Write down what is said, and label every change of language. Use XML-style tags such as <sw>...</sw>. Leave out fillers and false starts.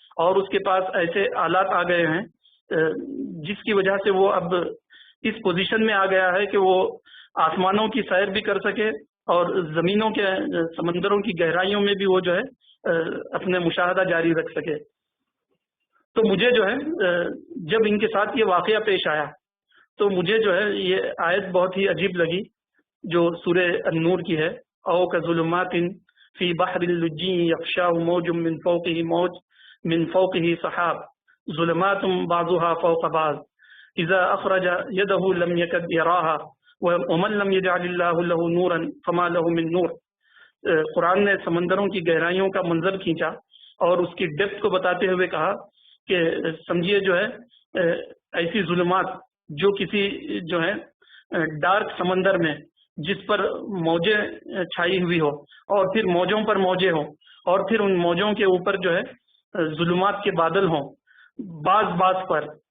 <ur>اور اس کے پاس ایسے آلات آ گئے ہیں جس کی وجہ سے وہ اب اس پوزیشن میں آ گیا ہے کہ وہ آسمانوں کی سیر بھی کر سکے اور زمینوں کے سمندروں کی گہرائیوں میں بھی وہ جو ہے اپنے مشاہدہ جاری رکھ سکے. تو مجھے جو ہے جب ان کے ساتھ یہ واقعہ پیش آیا تو مجھے جو ہے یہ آیت بہت ہی عجیب لگی جو سورہ النور کی ہے.</ur> <ar>او کظلمات فی بحر اللجی یغشاہ موج من فوقہ موج من فوقہ سحاب ظلمات بعضها فوق بعض اذا اخرج يده لم يكد يراها ومن لم يجعل الله له نورا فما له من نور.</ar> <ur>قرآن نے سمندروں کی گہرائیوں کا منظر کھینچا اور اس کی ڈیپتھ کو بتاتے ہوئے کہا کہ سمجھیے جو ہے ایسی ظلمات جو کسی جو ہے ڈارک سمندر میں جس پر موجیں چھائی ہوئی ہو اور پھر موجوں پر موجیں ہوں اور پھر ان موجوں کے اوپر جو ہے ظلمات کے بادل ہوں بعض پر.</ur>